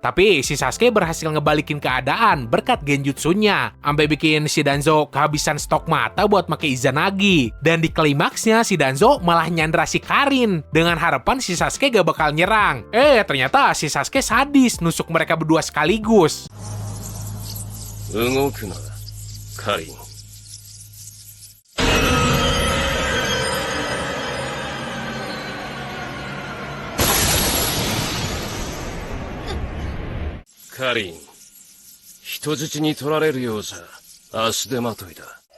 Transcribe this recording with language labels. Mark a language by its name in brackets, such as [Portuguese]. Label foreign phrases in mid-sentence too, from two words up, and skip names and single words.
[Indonesian] Tapi si Sasuke berhasil ngebalikin keadaan berkat genjutsunya, sampai bikin si Danzo kehabisan stok mata buat pakai Izanagi. Dan di klimaksnya si Danzo malah nyandra si Karin dengan harapan si Sasuke gak bakal nyerang. Ternyata si Sasuke sadis nusuk mereka berdua sekaligus. [Japanese] 動くな、カリン。カリン、人質に取られるようじゃ足手まといだ。